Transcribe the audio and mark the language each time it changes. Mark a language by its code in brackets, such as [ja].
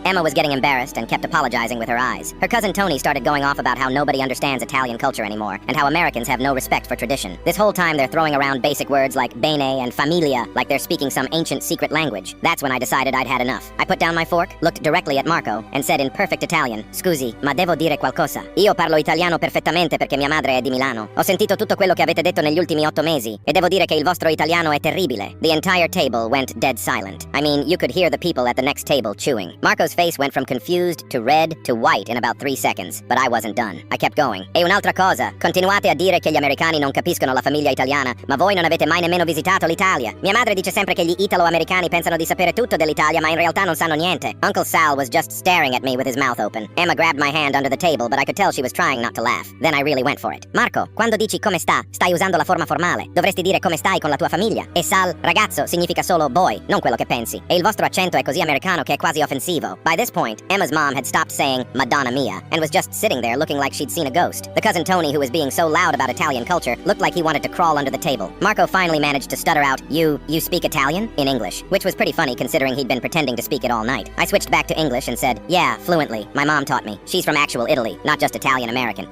[en] Emma was getting embarrassed and kept apologizing with her eyes. Her cousin Tony started going off about how nobody understands Italian culture anymore, and how Americans have no respect for tradition. This whole time they're throwing around basic words like bene and familia, like they're speaking some ancient secret language. That's when I decided I'd had enough. I put down my fork, looked directly at Marco, and said in perfect Italian, [it] "Scusi, ma devo dire qualcosa. Io parlo italiano perfettamente perché mia madre è di Milano. Ho sentito tutto quello che avete detto negli ultimi 8 mesi, e devo dire che il vostro italiano è terribile." [en] The entire table went dead silent. I mean, you could hear the people at the next table chewing. Marco's face went from confused to red to white in about 3 seconds, but I wasn't done. I kept going. [it] "E un'altra cosa, continuate a dire che gli americani non capiscono la famiglia italiana, ma voi non avete mai nemmeno visitato l'Italia. Mia madre dice sempre che gli italo-americani pensano di sapere tutto dell'Italia, ma in realtà non sanno niente." [en] Uncle Sal was just staring at me with his mouth open. Emma grabbed my hand under the table, but I could tell she was trying not to laugh. Then I really went for it. [it] "Marco, quando dici come sta, stai usando la forma formale. Dovresti dire come stai con la tua famiglia. E Sal, ragazzo, significa solo boy, non quello che pensi. E il vostro accento è così americano che è quasi offensivo." [en] By this point, Emma's mom had stopped saying Madonna Mia and was just sitting there looking like she'd seen a ghost. The cousin Tony, who was being so loud about Italian culture, looked like he wanted to crawl under the table. Marco finally managed to stutter out, You speak Italian?" in English, which was pretty funny considering he'd been pretending to speak it all night. I switched back to English and said, "Yeah, fluently. My mom taught me. She's from actual Italy, not just Italian-American.